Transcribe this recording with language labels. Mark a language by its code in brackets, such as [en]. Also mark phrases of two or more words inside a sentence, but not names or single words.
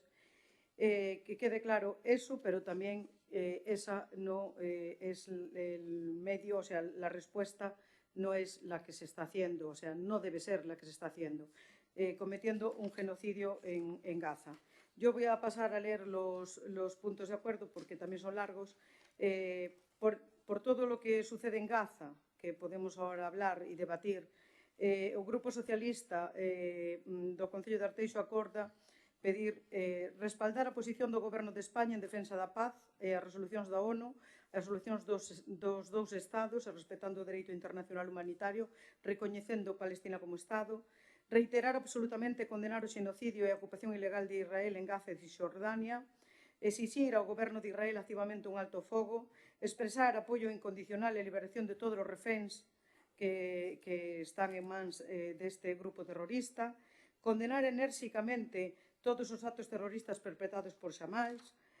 [es] Que quede claro eso, pero también esa no es el medio, o sea, la respuesta no es la que se está haciendo, o sea, no debe ser la que se está haciendo, cometiendo un genocidio en Gaza. Yo voy a pasar a leer los puntos de acuerdo porque también son largos. Por todo lo que sucede en Gaza, que podemos ahora hablar [gl] e debatir, o Grupo Socialista do Concello de Arteixo acorda pedir respaldar a posición do Goberno de España en defensa da paz e as resolucións da ONU, as resolucións dos dous Estados, respetando o dereito internacional humanitario, recoñecendo Palestina como Estado, reiterar absolutamente condenar o xenocidio e a ocupación ilegal de Israel en Gaza e Cisxordania, exixir ao Goberno de Israel activamente un alto fogo, expresar apoio incondicional e liberación de todos os reféns que están en mans deste grupo terrorista, condenar enérxicamente todos os actos terroristas perpetrados por Hamás,